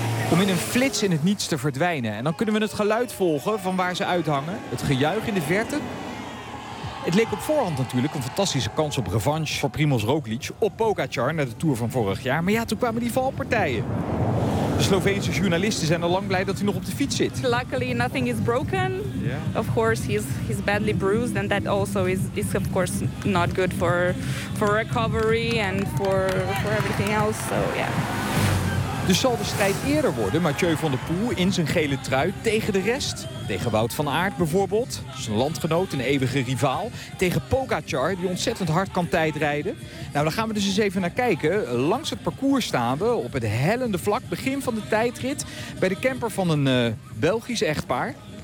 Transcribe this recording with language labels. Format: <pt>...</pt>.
<nl>Om in een flits in het niets te verdwijnen. En dan kunnen we het geluid volgen van waar ze uithangen. Het gejuich in de verte. Het leek op voorhand natuurlijk een fantastische kans op revanche voor Primoz Roglic op Pogacar na de Tour van vorig jaar. Maar ja, toen kwamen die valpartijen. De Sloveense journalisten zijn al lang blij dat hij nog op de fiets zit.</nl> <en>Luckily nothing is broken. Yeah. Of course he's badly bruised and that also is of course not good for recovery and for everything else. So yeah.</en> <nl>Dus zal de strijd eerder worden, Mathieu van der Poel in zijn gele trui tegen de rest? Tegen Wout van Aert bijvoorbeeld, zijn landgenoot, een eeuwige rivaal. Tegen Pogacar, die ontzettend hard kan tijdrijden. Nou, daar gaan we dus eens even naar kijken. Langs het parcours staan we op het hellende vlak, begin van de tijdrit, bij de camper van een Belgisch echtpaar.</nl>